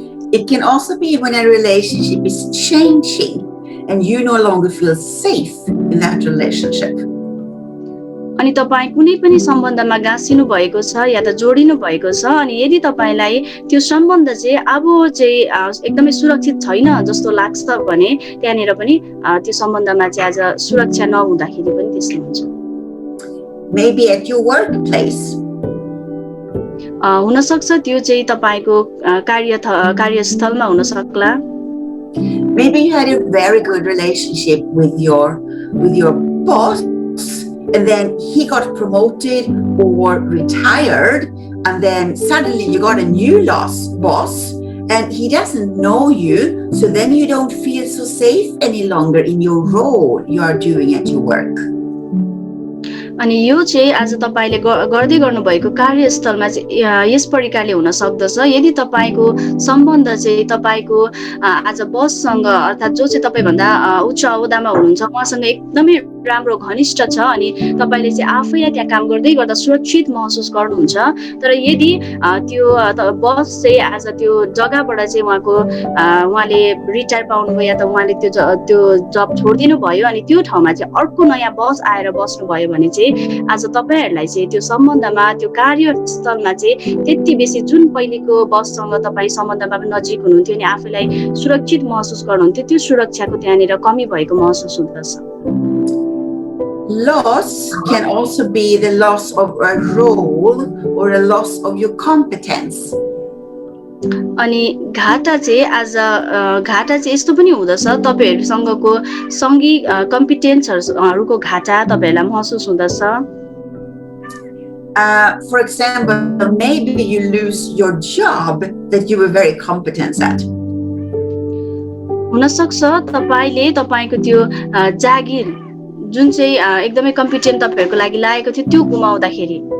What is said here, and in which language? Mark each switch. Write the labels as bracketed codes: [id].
[en] It can also be when a relationship is changing and you no longer feel safe in that relationship. [ne] अनि तपाई कुनै पनि सम्बन्धमा गाँसिनु भएको छ या त जोडिनु भएको छ अनि यदि तपाईलाई त्यो सम्बन्ध चाहिँ अब चाहिँ एकदमै सुरक्षित छैन जस्तो लाग्छ भने त्यहाँनिर पनि त्यो सम्बन्धमा चाहिँ आज सुरक्षा नहुँदाखेरि पनि त्यस्तो हुन्छ। [en] Maybe at your workplace. [ne] हुन सक्छ त्यो चाहिँ तपाईको कार्यस्थलमा हुन सक्ला। [en] Maybe you had a very good relationship with your boss. And then he got promoted or retired, and then suddenly you got a new boss, and he doesn't know you, so then you don't feel so safe any longer in your role you are doing at your work. [ne] अनि यो चाहिँ आज तपाईले गर्दै गर्नुभएको कार्यस्थलमा चाहिँ यस प्रकारले हुन सक्दछ यदि तपाईको सम्बन्ध चाहिँ तपाईको आज बससँग अर्थात जो चाहिँ तपाई भन्दा उच्च अहोदामा हुनुहुन्छ उहाँसँग एकदमै राम्रो घनिष्ठ छ अनि तपाईले चाहिँ आफैलाई त्यहाँ काम गर्दै गर्दा सुरक्षित महसुस गर्नुहुन्छ। तर यदि त्यो बस चाहिँ आज त्यो जग्गाबाट चाहिँ उहाँले रिटायर पाउनुभयो या त उहाँले त्यो जब छोडिदिनु भयो अनि त्यो ठाउँमा चाहिँ अर्को नयाँ बस आएर बस्नुभयो भने चाहिँ आज तपाईहरुलाई चाहिँ त्यो सम्बन्धमा त्यो कार्यस्थलमा चाहिँ त्यति बेसी जुन पहिलेको बससँग तपाईँ सम्बन्धमा पनि नजिक हुनुहुन्थ्यो अनि आफैलाई सुरक्षित महसुस गर्नुहुन्थ्यो त्यो सुरक्षाको त्यहाँनिर कमी भएको महसुस हुँदछ। [en] Loss can also be the loss of a role or a loss of your competence. [ne] अनि घाटा चाहिँ यस्तो पनि हुँदछ तपाईहरुसँगको सँगै कम्पिटेन्सहरुको घाटा तपाईहरुलाई महसुस हुँदछ। [en] For example, maybe you lose your job that you were very competent at. [ne] हुन सक्छ तपाईले तपाईको त्यो जागिर जुन चाहिँ एकदमै कम्पिटेन्ट तपाईहरुको लागि लागेको थियो त्यो गुमाउँदाखेरि।